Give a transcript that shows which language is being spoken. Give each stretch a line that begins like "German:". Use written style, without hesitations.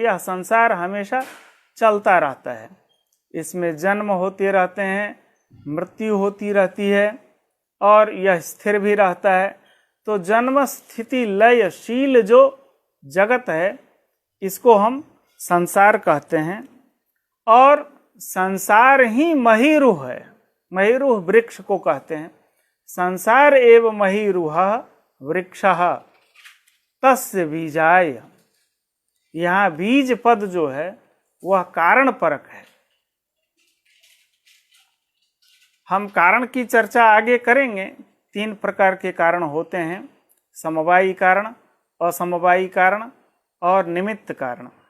Hindi: यह संसार हमेशा चलता रहता है, इसमें जन्म होते रहते हैं, मृत्यु होती रहती है और यह स्थिर भी रहता है। तो जन्म स्थिति लयशील जो जगत है, इसको हम संसार कहते हैं। और संसार ही महिरुह है, महिरुह वृक्ष को कहते हैं।
Sanskrit: संसार एव महिरुह वृक्षः तस्य बीजाय।
Hindi: यहाँ बीज पद जो है वह कारण परक है। हम कारण की चर्चा आगे करेंगे। 3 प्रकार के कारण होते हैं, समवायी कारण, असमवायी कारण और निमित्त कारण।